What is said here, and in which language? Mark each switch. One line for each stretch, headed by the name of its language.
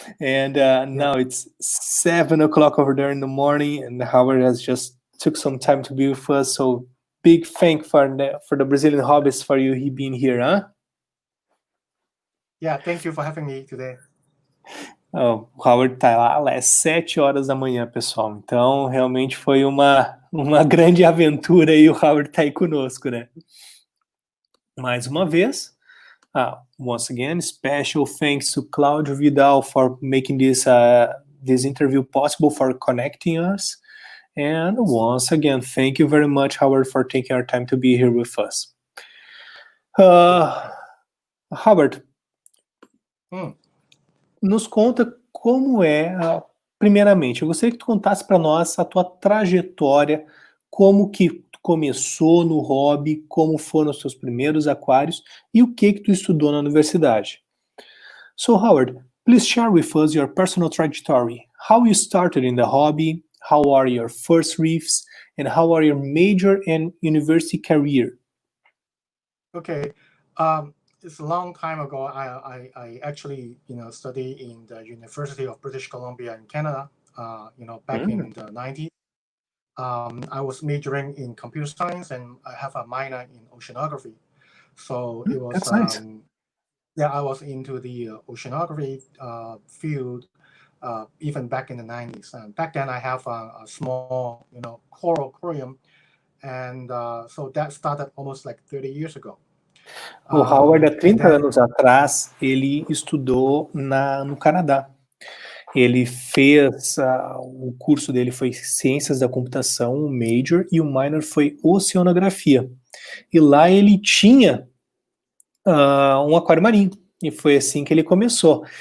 English: And now it's 7 o'clock over there in the morning, and Howard has just took some time to be with us. So big thank for the Brazilian hobbyist for you he being here, huh? Yeah, thank you for having me today.
Portuguese: O Howard tá lá é 7 horas da manhã, pessoal. Então, realmente foi uma grande aventura e o Howard tá aí conosco, né? Mais uma vez,
English: once again, special thanks to Cláudio Vidal for making this interview possible, for connecting us. And once again, thank you very much, Howard, for taking our time to be here with us.
Portuguese: Howard, nos conta como primeiramente, eu gostaria que tu contasse para nós a tua trajetória, como que tu começou no hobby, como foram os teus primeiros aquários e o que tu estudou na universidade.
English: So, Howard, please share with us your personal trajectory, how you started in the hobby, how are your first reefs, and how are your major and university career? Okay. It's a long time ago. I actually, studied in the University of British Columbia in Canada, back in the 90s. I was majoring in computer science and I have a minor in oceanography. So it was, that's nice. I was into the oceanography field even back in the 90s. Back then I have a small, coral aquarium. And so that started almost like 30 years ago.
Portuguese: O Howard, há 30 anos atrás, ele estudou no Canadá. Ele fez, o curso dele foi Ciências da Computação, o Major, e o Minor foi Oceanografia. E lá ele tinha um aquário marinho, e foi assim que ele começou.